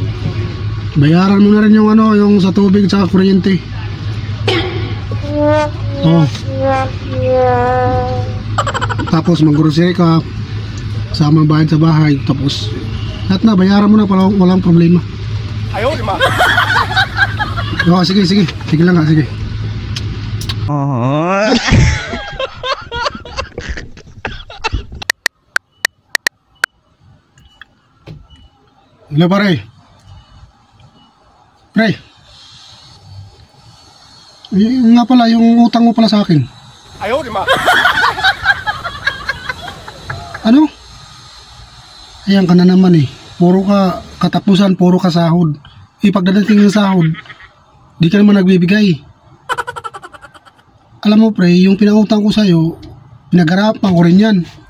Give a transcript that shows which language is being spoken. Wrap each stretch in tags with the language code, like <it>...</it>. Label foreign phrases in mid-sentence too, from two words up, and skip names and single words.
<tl>Bayaran mo na rin yung yung sa tubig at kuryente. Oo. Tapos mag-grocery ka, kasama ang bayad sa bahay, tapos lahat na, bayaran mo na, walang problema.</tl> <zh>哎呦我的妈！</zh> <tl>Oo, sige, sige. Sige lang ha, sige. Hello, pare. Pre. Yung nga pala, yung utang mo pala sa akin.</tl> <zh>哎呦我的妈！</zh> <tl>Ano? Ayan ka na naman eh. Puro ka katapusan, puro ka sahod. Pagdadating ng sahod, di ka naman nagbibigay. Alam mo pre, yung pinautang ko sa'yo, pinag-arapan ko rin yan.</tl>